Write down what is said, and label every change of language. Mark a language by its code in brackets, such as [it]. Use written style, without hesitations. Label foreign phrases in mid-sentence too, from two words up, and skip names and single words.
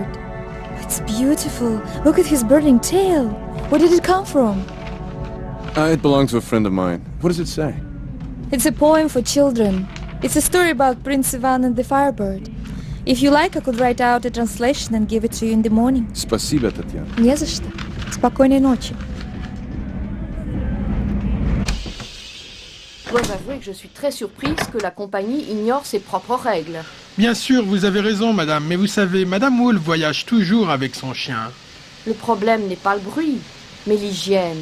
[en] It's beautiful. Look at his burning tail. Where did it come from? It belonged to a friend of mine. What does it say? It's a poem for children. It's a story about Prince Ivan and the Firebird. If you like, I could write out a translation and give it to you in the morning. [ru] Спасибо, Татьяна. Не за что. Спокойной ночи. [fr] Je dois avouer que je suis très surprise que la compagnie ignore ses propres règles. Bien sûr, vous avez raison, madame, mais vous savez, Madame Wolf voyage toujours avec son chien. Le problème n'est pas le bruit, mais l'hygiène.